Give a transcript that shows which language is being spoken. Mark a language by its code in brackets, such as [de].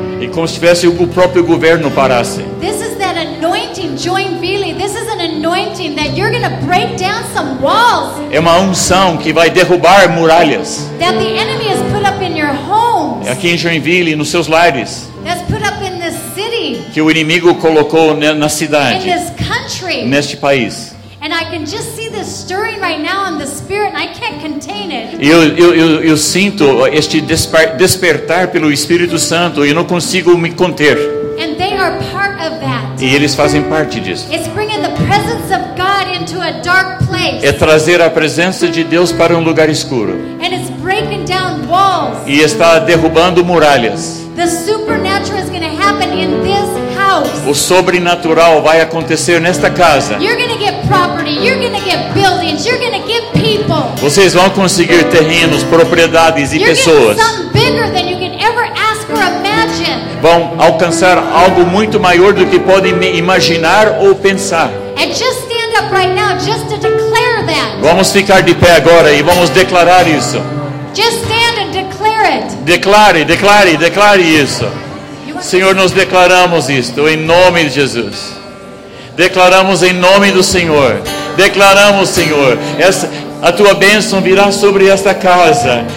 [pt] E como se tivesse o próprio governo parasse. [en] This is that anointing, Joinville. This is an anointing that you're going to break down some walls. [pt] É uma unção que vai derrubar muralhas. [en] That the enemy has put up in your homes. [pt] Aqui em Joinville, nos seus lares. [en] That's put up in this city. [pt] Que o inimigo colocou na cidade. [en] In this country. [pt] Neste país. [en] And I can just see this stirring right now in the spirit and I can't contain it. [pt] Eu sinto este despertar pelo Espírito Santo e não consigo me conter. [en] And they are part of that. [pt] E eles fazem parte disso. [en] It's bringing the presence of God into a dark place. [pt] É trazer a presença de Deus para um lugar escuro. [en] And it's breaking down walls. [pt] E está derrubando muralhas. [en] The supernatural is going to happen in this house. [pt] O sobrenatural vai acontecer nesta casa. [en] You're going to get property, you're going to get buildings, you're going to get people. [pt] Vocês vão conseguir terrenos, propriedades e pessoas. [en] You're going to get something bigger than you can ever ask or imagine. [pt] Vão alcançar algo muito maior do que podem imaginar ou pensar. [en] And just stand up right now just to declare that. [pt] Vamos ficar de pé agora e vamos declarar isso. [en] Just stand and declare it. [pt] Declare, declare, declare isso. Senhor, nós declaramos isto em nome de Jesus. Declaramos em nome do Senhor. Declaramos, Senhor, a tua bênção virá sobre esta casa.